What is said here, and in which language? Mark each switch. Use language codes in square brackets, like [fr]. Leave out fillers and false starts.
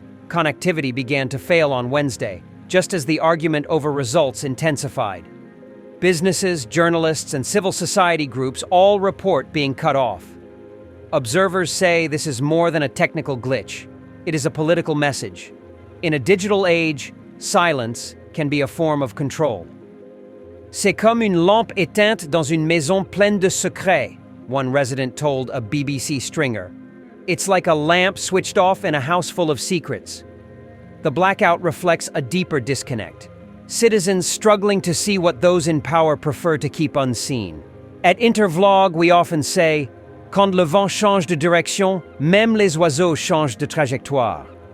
[en] Connectivity began to fail on Wednesday, just as the argument over results intensified. Businesses, journalists, and civil society groups all report being cut off. Observers say this is more than a technical glitch. It is a political message. In a digital age, silence can be a form of control. [fr] C'est comme une lampe éteinte dans une maison pleine de secrets, [en] one resident told a BBC stringer. It's like a lamp switched off in a house full of secrets. The blackout reflects a deeper disconnect. Citizens struggling to see what those in power prefer to keep unseen. At Intervlog, we often say, [fr] "Quand le vent change de direction, même les oiseaux changent de trajectoire."